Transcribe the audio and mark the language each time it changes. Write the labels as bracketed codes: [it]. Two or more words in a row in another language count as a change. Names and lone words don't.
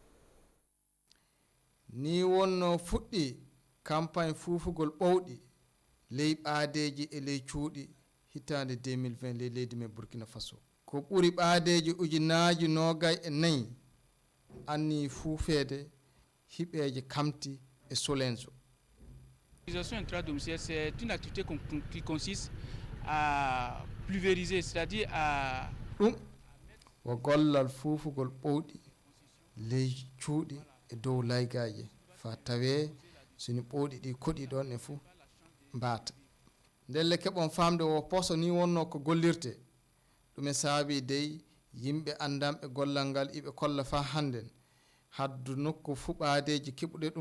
[ff] ni wonno fuɗɗi campagne fuufugol ɓowɗi ley ɓaadeji e ley cuuɗi hitande 2020 ley leydi men Burkina Faso ko ɓuri ɓaadeji ujunaji 24 anni fuufede hiɓeje kamti e solenso [fr] L'utilisation intradomiciliaire, c'est une activité qui consiste à pulvériser, c'est-à-dire à... [ff] ɗum wo gollal fuufugol ɓowɗi ley cuuɗi e dow laygaji fa tawe soni ɓowɗi ɗi koɗi ɗon e fuu mbaata ndelle keɓon famde o poso ni wonno ko gollirte ɗum e saabi dey yimɓe andamɓe gollal ngal iɓe kolla fa hannden haddu nokku fuu ɓaadeji keɓuɗe ɗum